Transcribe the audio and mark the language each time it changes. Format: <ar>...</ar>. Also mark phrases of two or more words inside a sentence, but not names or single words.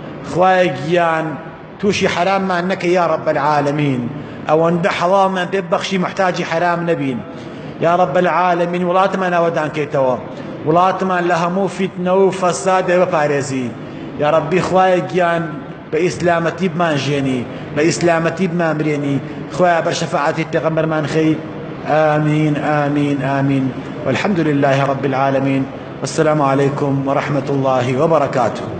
<ckb>خوای گیان توشی حراممان نەکە</ckb> <ar>یا رب العالمین</ar> <ckb>ئەوەندە حەڵاڵمان پێ ببەخشی محتاجی حرام نەبین</ckb> <ar>یا رب العالمین</ar> <ckb>وڵاتمان ئەوەدان کەیتەوە وڵاتمان لە هەموو فیتنە و فەسادێ بپارێزی</ckb> <ar>یا ربی</ar> <ckb>خوای گیان بە ئیسلامەتی بمانژێنی بە ئیسلامەتی بمامرێنی خوای بە شەفاعەتی پێغەمبەرمان خەی</ckb> <ar>آمين آمين آمين والحمد لله رب العالمين والسلام عليكم ورحمة الله وبركاته.</ar>